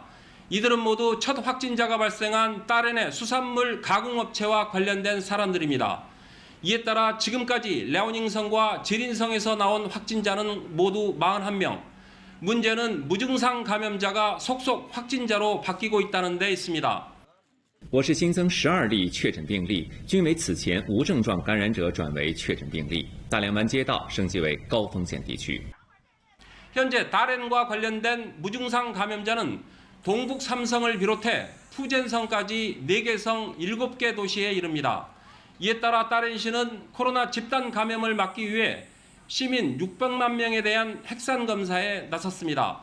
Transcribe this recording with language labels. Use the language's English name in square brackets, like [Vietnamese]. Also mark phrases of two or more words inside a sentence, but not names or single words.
[Korean] 이들은 모두 첫 확진자가 발생한 다롄의 수산물 가공업체와 관련된 사람들입니다. 이에 따라 지금까지 랴오닝성과 지린성에서 나온 확진자는 모두 41명. 문제는 무증상 감염자가 속속 확진자로 바뀌고 있다는 데 있습니다. [Chinese] 我市新增12例确诊病例，均为此前无症状感染者转为确诊病例。大凉湾街道升级为高风险地区。 [Korean] 현재 다롄과 관련된 무증상 감염자는 동북 삼성을 비롯해 푸젠성까지 4개 성 7개 도시에 이릅니다. 이에 따라 다롄시는 코로나 집단 감염을 막기 위해 시민 600만 명에 대한 핵산 검사에 나섰습니다.